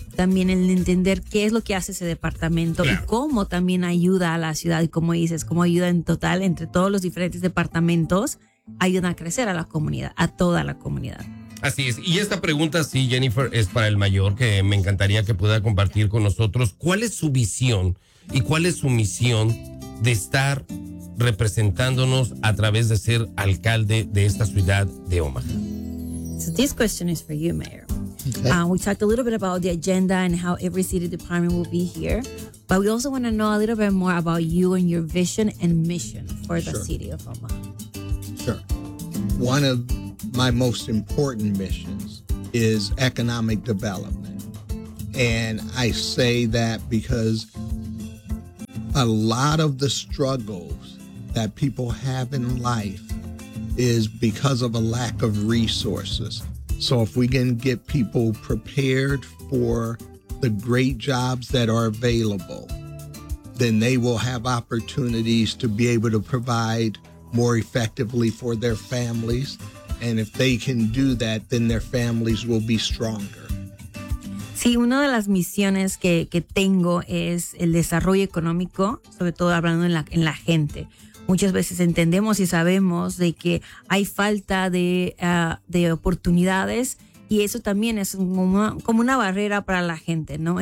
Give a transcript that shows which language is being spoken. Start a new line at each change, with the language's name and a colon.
Spanish: También el entender qué es lo que hace ese departamento, claro, y cómo también ayuda a la ciudad y cómo dices, cómo ayuda en total entre todos los diferentes departamentos, ayuda a crecer a la comunidad, a toda la comunidad. Así es. Y esta pregunta, sí, Jennifer, es para el mayor, que me encantaría que pueda compartir con nosotros. ¿Cuál es su visión y cuál es su misión de estar representándonos a través de ser alcalde de esta ciudad de Omaha?
English: So this question is for you, Mayor. Okay. We talked a little bit about the agenda and how every city department will be here, but we also want to know a little bit more about you and your vision and mission for the city of Omaha. Sure. One of my most important missions is economic development. And I say that because a lot of the struggles that people have in life is because of a lack of resources. So if we can get people prepared for the great jobs that are available, then they will have opportunities to be able to provide more effectively for their families. And if they can do that, then their families will be stronger.
Spanish: Sí, una de las misiones que tengo es el desarrollo económico, sobre todo hablando en la gente. Muchas veces entendemos y sabemos de que hay falta de oportunidades, y eso también es como una barrera para la gente, ¿no?